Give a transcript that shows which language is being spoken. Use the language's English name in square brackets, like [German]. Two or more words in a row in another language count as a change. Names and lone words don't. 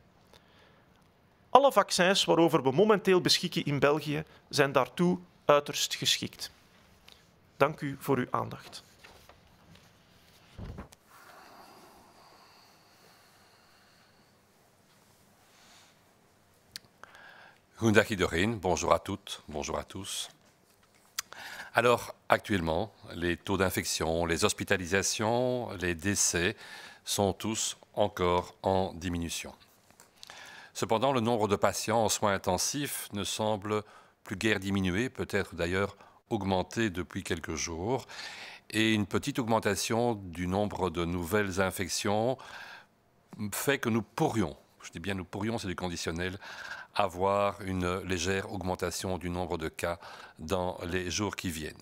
[Dutch] Alle vaccins waarover we momenteel beschikken in België zijn daartoe uiterst geschikt. Dank u voor uw aandacht. Goedendag iedereen, [French] bonjour à toutes, bonjour à tous. Alors, actuellement, les taux d'infection, les hospitalisations, les décès sont tous encore en diminution. Cependant, le nombre de patients en soins intensifs ne semble plus guère diminuer, peut-être d'ailleurs augmenter depuis quelques jours, et une petite augmentation du nombre de nouvelles infections fait que nous pourrions, je dis bien nous pourrions, c'est du conditionnel, avoir une légère augmentation du nombre de cas dans les jours qui viennent.